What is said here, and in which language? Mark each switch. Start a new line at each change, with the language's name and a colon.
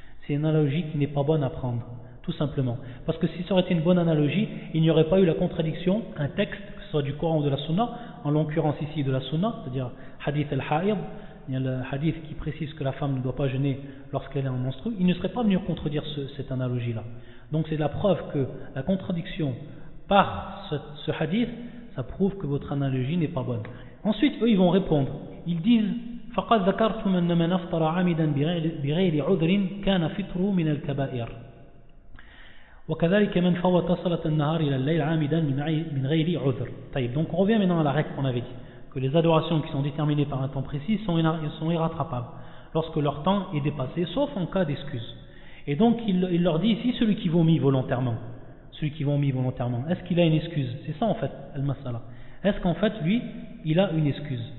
French: C'est une analogie qui n'est pas bonne à prendre, tout simplement. Parce que si ça aurait été une bonne analogie, il n'y aurait pas eu la contradiction, un texte, que ce soit du Coran ou de la Sunna, en l'occurrence ici de la sunna, c'est-à-dire hadith al-ha'ir, il y a le hadith qui précise que la femme ne doit pas jeûner lorsqu'elle est en menstrue, il ne serait pas venu contredire cette analogie-là. Donc c'est la preuve que la contradiction par ce hadith, ça prouve que votre analogie n'est pas bonne. Ensuite, eux, ils vont répondre. Ils disent «
Arabic: فَقَدْ ذَكَرْتُمْ أَنَّ مَنْ أَفْطَرَ عَمِدًا بِغَيْرِ عُذْرٍ كَانَ فِطْرُ مِنَ الْكَبَائِرِ وكذلك من فوت صلاة النهار الى الليل عامدا من غير عذر.
French: طيب, donc on revient maintenant à la règle qu'on avait dit, que les adorations qui sont déterminées par un temps précis sont irrattrapables lorsque leur temps est dépassé, sauf en cas d'excuse. Et donc il leur dit ici, celui qui vomit volontairement, est-ce qu'il a une excuse? C'est ça en fait al-masala, est-ce qu'en fait lui il a une excuse?